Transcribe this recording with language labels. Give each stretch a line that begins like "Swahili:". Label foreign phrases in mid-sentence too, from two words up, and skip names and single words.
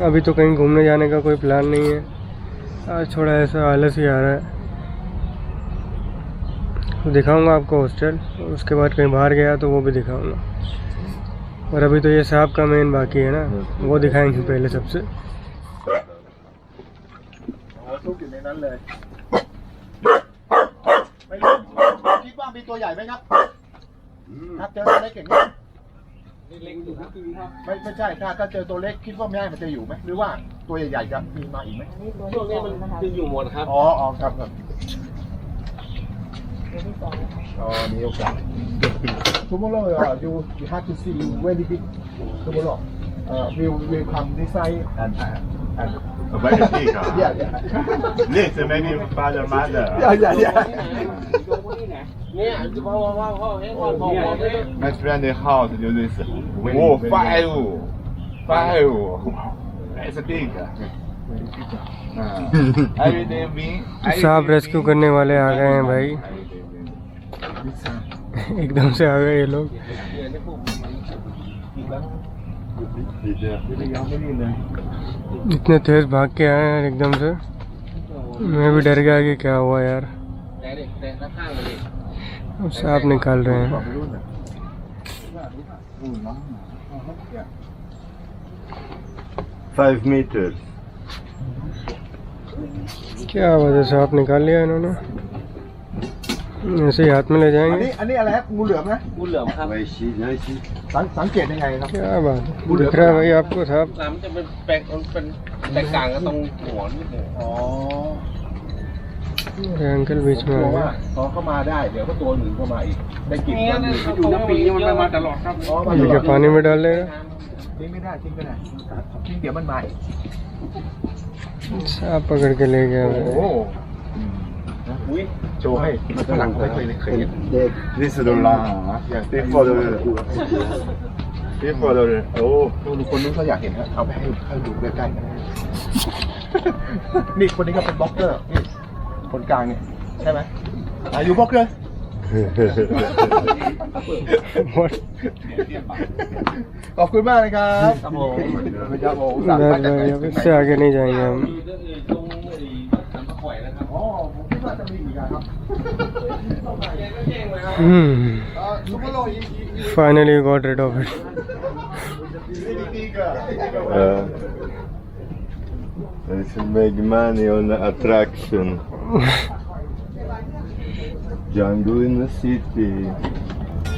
Hindi: अभी तो कहीं घूमने जाने का कोई प्लान नहीं है, आज थोड़ा ऐसा आलस ही आ रहा है। तो दिखाऊंगा आपको हॉस्टल, और उसके बाद कहीं बाहर गया तो वो भी दिखाऊंगा। और अभी तो ये साहब का मेन बाकी है ना, वो दिखाएंगे पहले सबसे।
Thai: ทุกอยู่ในนั้นเลยไม่รู้คิดว่ามีตัวใหญ่ไหมครับครับเจอตัวเล็กอย่างนี้ ไม่ใช่ถ้าเจอตัวเล็กคิดว่าแม่มันจะอยู่ไหมหรือว่าตัวใหญ่ๆจะมีมาอีกไหมช่วงนี้มันจะอยู่หมดครับอ๋อครับมีโอกาส
English: tomorrow you have to see very big tomorrow will come this side and Very big, huh? yeah This maybe father, mother. yeah My friend in house do this. Oh, five. That's big. Every day me.
Hindi: साहब रेस्क्यू करने वाले आ गए हैं भाई, एकदम से आ गए ये लोग। इतने तेज भाग के आए हैं एकदम से, मैं भी डर गया कि क्या हुआ यार। अब सांप निकाल रहे हैं।
English: 5 meters.
Hindi: क्या वजह सांप निकाल लिया इन्होंने, ऐसे ही हाथ में ले
Thai: อัน
Hindi: जाएंगे।
Thai: นี้อะไรครับงูเหลือมนะ งูเหลือมครับ
French: Ouais, ici, là, ici.
Thai: สังเกตยังไงครับ
Hindi: क्या बात है, दिख रहा है भाई आपको साहब?
Thai: มันจะเป็นแปลกมันเป็นแตกต่างกันตรงหัวนิดหนึง อ๋อ
Hindi: मेरे अंकल बीच में
Thai: กลัว
Hindi: आ
Thai: ว่า
Hindi: गए।
Thai: พอเข้ามาได้เดี๋ยวก็ตัวอื่นเข้ามาอีกได้กลิ่น นี่ ความ นะ เหม็น อยู่น้ำปีมันมาตลอดครับ อ๋อมา
Hindi: ये
Thai: ตล
Hindi: क्या
Thai: อด
Hindi: पानी में डाल देगा?
Thai: ทิ้งไม่ได้ทิ้งเดี๋ยวมันมาอีก
Hindi: सांप पकड़ के ले गया
Thai: โอ้โห
Hindi: भाई।
Thai: โชว์ให้ฝรั่งไม่เคยเห็น
English: This is the long. Before the. Oh.
Thai: คนนู้นเขาอยากเห็นนะเอาไปให้ดูใกล้ๆกันนี่คนนี้ก็เป็นบล็อกเกอร์นี่คนกลางเนี่ยใช่ไหมอายุบล็อกเกอร์
English: What?
Thai: ขอบคุณมากเลยครับครับผมครับผม
Hindi: बस भाई अब इससे आगे नहीं जाएंगे हम।
Thai: ตรงไอ้สันตะข่อยนะครับ อ๋อผมคิดว่าจะมีอีกครับ
English: Finally got rid of it. They should make money on the attraction. Jungle in the city.